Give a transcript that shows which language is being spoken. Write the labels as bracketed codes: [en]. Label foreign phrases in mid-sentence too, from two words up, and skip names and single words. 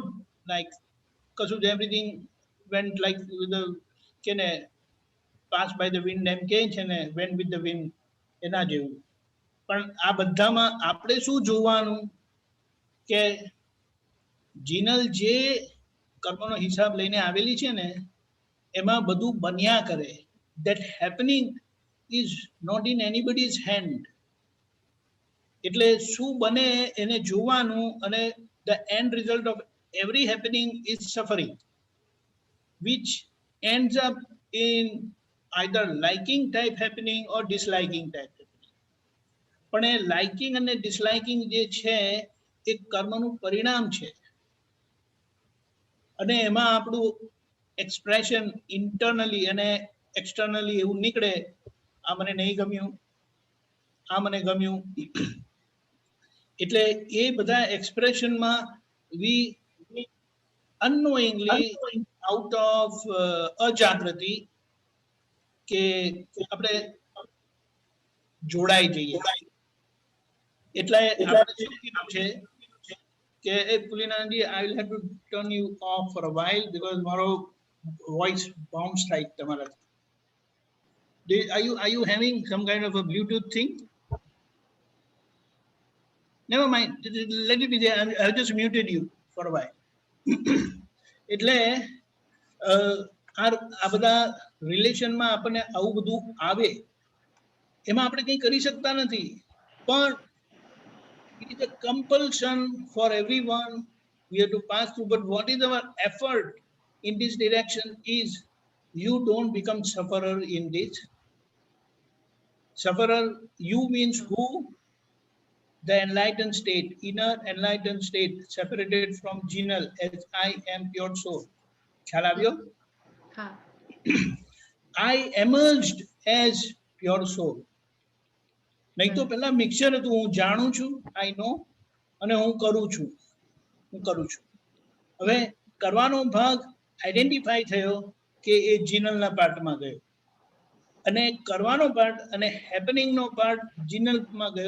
[en] લાઈક [gu] કશું જ [en] everything went like [gu] કે ને [en] pass by the wind [gu] એમ કહે છે ને, [en] went with the wind, [gu] એના જેવું. પણ આ બધામાં આપણે શું જોવાનું કે જીનલ જે કર્મનો હિસાબ લઈને આવેલી છે ને, એમાં બધું બન્યા કરે. [en] That happening is not in anybody's hand. [gu] એટલે શું બને એને જોવાનું, અને [en] the end result of every happening is suffering, which ends up in either liking type happening or disliking type happening. [gu] પણ એ લાઇકિંગ અને ડિસલાઇકિંગ જે છે એ કર્મનું પરિણામ છે. અને એમાં આપણું [en] expression internally [gu] અને એક્સટર્નલી એવું નીકળે, આ મને નહીં ગમ્યું, આ મને ગમ્યું. એટલે એ બધા એક્સપ્રેશનમાં [en] we unknowingly out of [gu] અજાગૃતિ કે આપણે જોડાઈ જઈએ. એટલે આપણે શું કીધું છે કે એ પુલિનાજી, [en] I will have to turn you off for a while because મારો voice bounce [gu] થાય તમારા. [en] Are you having some kind of a Bluetooth thing? Never mind. Let it be there. I've just muted you for a while. [gu] એટલે આ બધા રિલેશનમાં આપણને આવું બધું આવે, એમાં આપણે કંઈ કરી શકતા નથી. પણ [en] it is a compulsion for everyone. We have to pass through. But what is our effort in this direction is you don't become sufferer in this. Sufferer, you means who? The enlightened state, inner enlightened state, separated from jinal as I am pure soul. [gu] ખ્યાલ આવ્યો? હા. [en] I emerged as pure soul. [gu] નહીં તો પેલા મિક્સર હતું, હું જાણું છું, [en] I know, [gu] અને હું કરું છું. હવે કરવાનો ભાગ આઈડેન્ટિફાઈ થયો કે એ જીનલના પાર્ટમાં ગયો, અને કરવાનો પાર્ટ અને હેપનિંગનો પાર્ટ જીનલમાં ગયો.